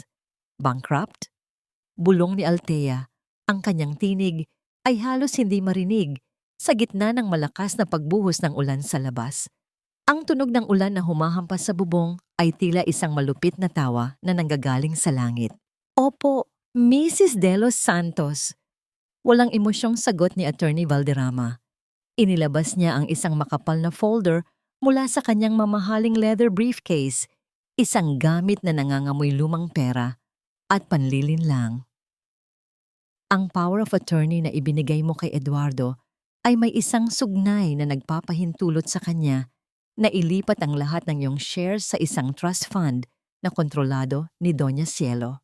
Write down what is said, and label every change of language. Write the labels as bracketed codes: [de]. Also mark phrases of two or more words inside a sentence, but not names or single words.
[tl] Bankrupt? Bulong ni Althea. Ang kanyang tinig ay halos hindi marinig sa gitna ng malakas na pagbuhos ng ulan sa labas. Ang tunog ng ulan na humahampas sa bubong ay tila isang malupit na tawa na nanggagaling sa langit. Opo, Mrs. de los Santos. Walang emosyong sagot ni Attorney Valderrama. Inilabas niya ang isang makapal na folder mula sa kanyang mamahaling [en] leather briefcase, [tl] isang gamit na nangangamoy lumang pera at panlilinlang. Ang [en] power of attorney [tl] na ibinigay mo kay Eduardo ay may isang sugnay na nagpapahintulot sa kanya na ilipat ang lahat ng iyong shares sa isang [en] trust fund [tl] na kontrolado ni Doña Cielo.